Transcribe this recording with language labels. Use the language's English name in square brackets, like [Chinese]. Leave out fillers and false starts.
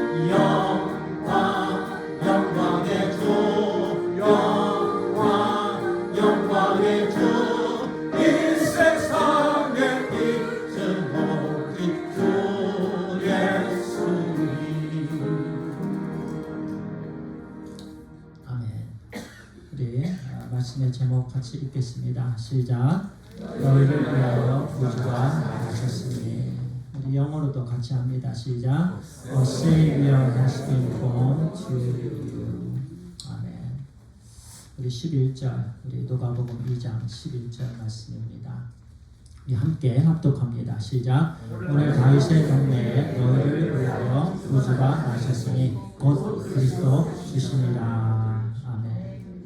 [Korean] 영광 영광의 주 영광 영광의 주 이 세상에 빛은 오직 주 예수님. 아멘. 우리 말씀의 제목 같이 읽겠습니다. 시작. 너희를 위하여 구주가 나가셨으니. 우리 영어로도 같이 합니다. 시작. [English] A Savior has been born to you. [Korean] 아멘. 우리 11절, 우리 누가복음 2장 11절 말씀입니다. 우리 함께 합독합니다. 시작. 오늘 다윗의 동네에 너희를 위하여 구주가 나셨으니 곧 그리스도 주시니라. 아멘.